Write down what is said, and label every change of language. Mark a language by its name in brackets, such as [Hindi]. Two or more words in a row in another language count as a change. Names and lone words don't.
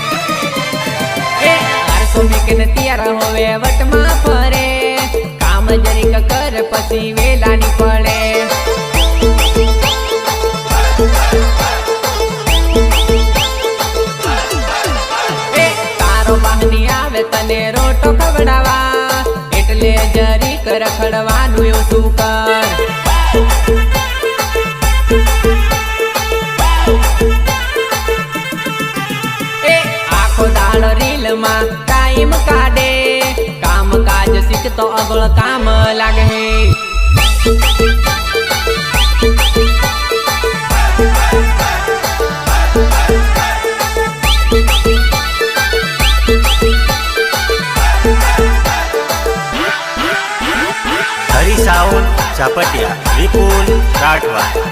[Rathawi] 800 मीकने तैयार होवे वटमा फरे, काम जरीक कर पसी वेला नी पड़े। तने रोटो खवड़ावा, एटले जरीक रखड़वानुं एवुं शुं कर। आखो दाड़ रील मा टाइम काढे, काम काज सीखतो अगोळ काम लागे है। हरी साउंड चापटिया विपुल राठवा।